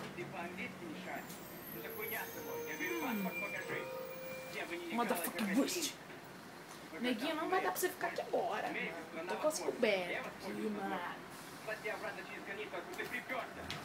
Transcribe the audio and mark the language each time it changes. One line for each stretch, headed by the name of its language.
Russian: Ты по-английски не шаришь? Что за хуйня с тобой? Я говорю, паспорт покажи. Где бы ни
English: Motherfucking boost.
Portuguese: Neguinho, não vai dar pra você ficar aqui agora. Tô com as cobertas aqui, mano.
Russian: Кстати, обратно через границу, откуда ты приперся.